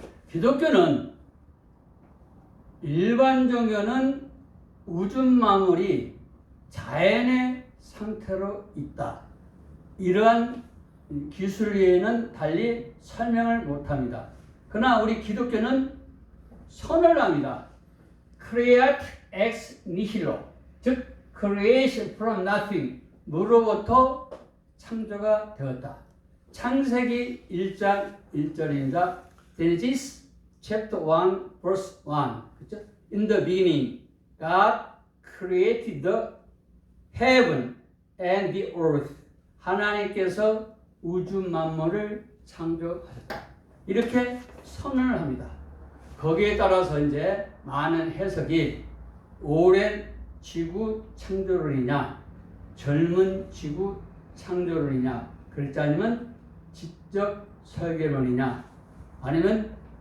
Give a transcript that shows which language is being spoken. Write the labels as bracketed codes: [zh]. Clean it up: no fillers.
[ko] 기독교는 일반 종교는 우주 만물이 자연의 상태로 있다. 이러한 기술 외에는 달리 설명을 못합니다. 그러나 우리 기독교는 선언을 합니다. [en] Create ex nihilo, 즉 creation from nothing, [ko] 무로부터 창조가 되었다. 창세기 1장 1절입니다. [en] Genesis chapter 1 verse 1. [ko] 그렇죠? [en] In the beginning, God created the heaven and the earth. [ko] 하나님께서 우주 만물을 창조하셨다. 이렇게 선언을 합니다. 거기에 따라서 이제 많은 해석이 오랜 지구 창조론이냐, 젊은 지구 창조론이냐, 그렇지 않으면 지적 설계론이냐, 아니면